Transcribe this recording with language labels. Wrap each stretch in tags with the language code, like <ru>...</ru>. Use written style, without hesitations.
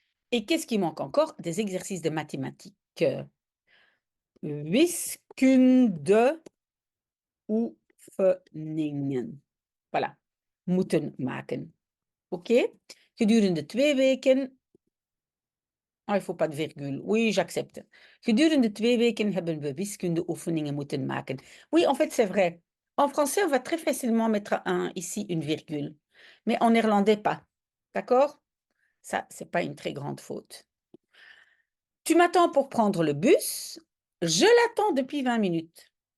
<fr>Et qu'est-ce qui manque encore? Des exercices de mathématiques.</fr> <nl>Wiskunde oefeningen. Voilà. Moeten maken. Oké? Gedurende 2 weken.</nl> <fr>Oh, il faut pas de virgule. Oui, j'accepte.</fr> <nl>Gedurende 2 weken hebben we wiskundeoefeningen moeten maken.</nl> <fr>Oui, en fait, c'est vrai. En français, on va très facilement mettre ici une virgule. Mais en néerlandais, pas. D'accord? Ça, c'est pas une très grande faute. Tu m'attends pour prendre le bus. Je l'attends depuis 20 minutes.</fr>